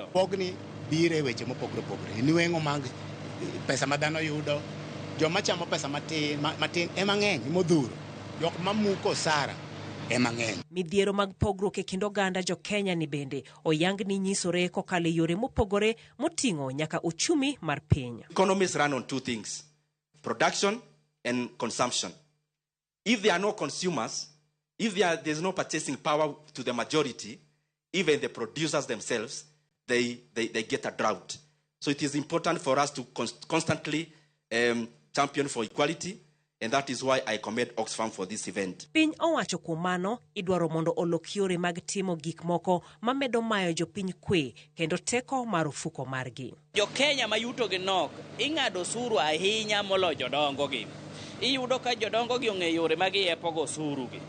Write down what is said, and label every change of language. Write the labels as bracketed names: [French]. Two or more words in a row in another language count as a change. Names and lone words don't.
[Luo (Kenya and Tanzania)] Pogni bire weche mopogre pogre. Niwengo mag pesa madano yudo, joma chamo pesa matin emang'eny modhuro, jok mamuko sara emang'eny. Midhiero mag pogruok e kind oganda Jokenya ni bende oyang ni nyisore kokalo yore mopogore moting'o nyaka uchumi mar piny. [English] Economies run on two things: production and consumption. If there are no consumers, if there's no purchasing power to the majority, even the producers themselves, they get a drought. So it is important for us to constantly champion for equality, and that is why I commend Oxfam for this event. [Luo (Kenya and Tanzania)] Piny owacho kuom mano idwaro mondo olok yore mag timo gik moko mamedo mayo jopiny kwe kendo teko mar ofuko margi. Jokenya mayuto gi nok ing'ado osuru ahinya molo jodongo gi. Iyudo ka jodongo gi ong'e yore mag yepogo osuru gi.